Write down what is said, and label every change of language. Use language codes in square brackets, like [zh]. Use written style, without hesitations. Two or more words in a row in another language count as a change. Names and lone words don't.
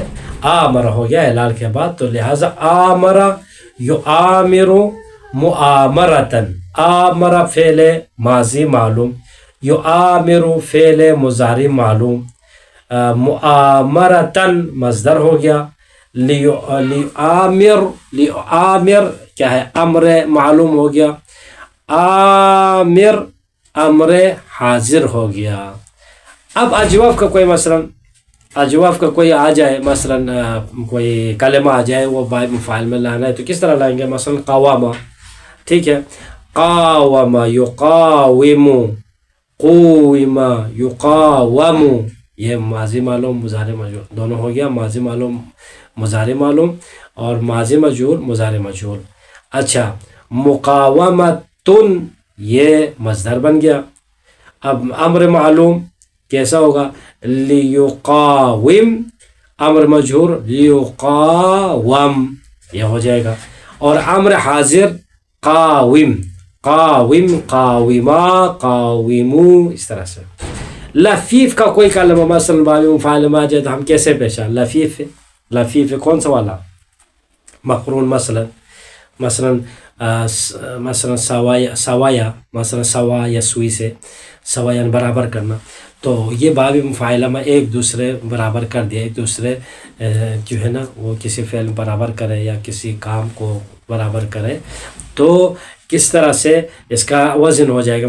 [ur] آمر ہو گیا اعلال کے بعد، تو لہٰذا [ar] آمر یعامر معامرتن، [ur] آمر فعل ماضی معلوم، یعامر فعل مضارع معلوم، معامرتن مصدر ہو گیا، لیعامر کیا ہے امر معلوم ہو گیا، آمر امر حاضر ہو گیا۔ اب اجواف کا کوئی مثلاً اجواف کا کوئی آ جائے، مثلاً کوئی کلمہ آ جائے وہ باب مفعول میں لانا ہے تو کس طرح لائیں گے؟ مثلاً قوامہ، ٹھیک ہے، [ar] قاوم یقاوم، قوم یقاوم، [ur] یہ ماضی معلوم مضارع مجہول دونوں ہو گیا، ماضی معلوم مضارع معلوم اور ماضی مجہول مضارع مجہول۔ اچھا، مقاومتن یہ مصدر بن گیا۔ اب امر معلوم کیسا ہوگا؟ لیقاوم، امر مجہور لیقاوم یہ ہو جائے گا، اور امر حاضر قاوم، [ar] قاوم قاوما قاومو، [ur] اس طرح سے۔ لفیف کا کوئی کلمہ مثلا باب مفعول میں آ جائے تو ہم کیسے پیشا؟ لفیف، لفیف کون سا والا؟ مقرون، مثلا سوایا، مثلا سوا یا سوئی سے سوایاً برابر کرنا، تو یہ باب مفعولہ میں ایک دوسرے برابر کر دیا، ایک دوسرے جو ہے نا وہ کسی فعل برابر کرے یا کسی کام کو برابر کرے تو کس طرح سے اس کا وزن ہو جائے گا؟